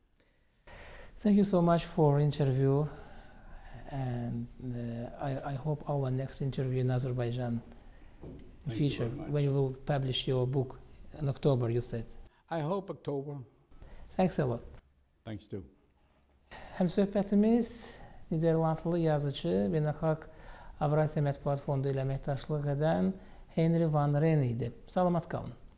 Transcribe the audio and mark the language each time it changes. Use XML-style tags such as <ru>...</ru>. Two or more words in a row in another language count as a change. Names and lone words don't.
<en>Thank you so much for interview. And I hope our next interview in Azerbaijan in future, when you will publish your book in October, you said. I hope October. Thanks a lot. Thanks too.</en> <az>Həmsöhbətimiz Niderlandlı yazıcı, Beynəlxalq Avrasiya Mətbuat Fondu ilə əməkdaşlıq edən Henri Van Ren idi. Salamat qalın.</az>